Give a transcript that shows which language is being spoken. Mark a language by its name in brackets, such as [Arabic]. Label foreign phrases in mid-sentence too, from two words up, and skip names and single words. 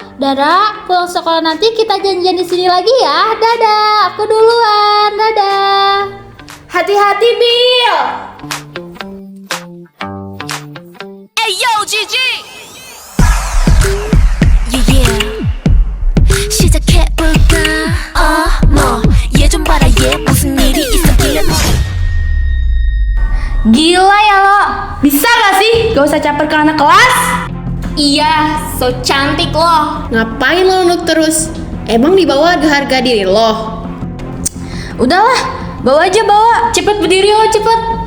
[Indonesian] Dara, pulang sekolah nanti kita janjian di sini lagi ya. Dadah, aku duluan. Dadah. Hati-hati, Bil. Yo, Gigi. Yeah. [Korean] 시작해볼까? 뭐, 얘 좀 봐라, 얘 무슨 일이 있었길래. [Indonesian] Gila ya lo, bisa gak sih gak usah caper ke anak kelas? Iya, so cantik loh. Ngapain lo nunduk terus? Emang di bawah ada harga diri lo? Udahlah, bawa aja bawa. Cepet berdiri lo, cepet.